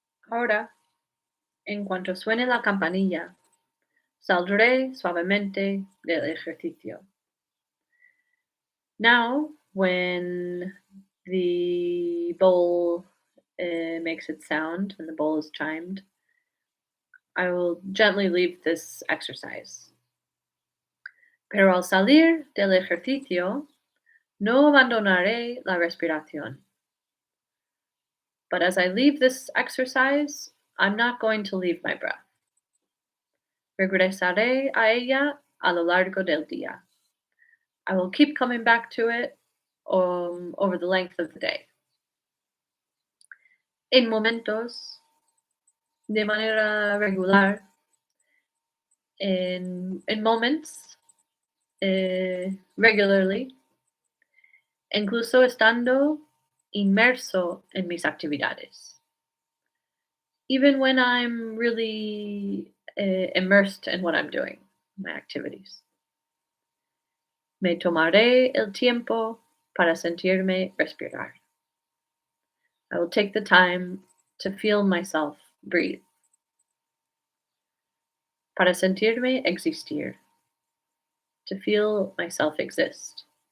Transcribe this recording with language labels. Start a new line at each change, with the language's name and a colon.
Spanish: Ahora, en cuanto suene la campanilla, saldré suavemente del ejercicio.
English: Now, when the bowl makes its sound and the bowl is chimed, I will gently leave this exercise.
Spanish: Pero al salir del ejercicio, no abandonaré la respiración.
English: But as I leave this exercise, I'm not going to leave my breath.
Spanish: Regresaré a ella a lo largo del día.
English: I will keep coming back to it over the length of the day.
Spanish: En momentos, de manera regular,
English: in moments, regularly,
Spanish: incluso estando inmerso en mis actividades.
English: Even when I'm really immersed in what I'm doing, my activities.
Spanish: Me tomaré el tiempo para sentirme respirar.
English: I will take the time to feel myself breathe.
Spanish: Para sentirme existir.
English: To feel myself exist.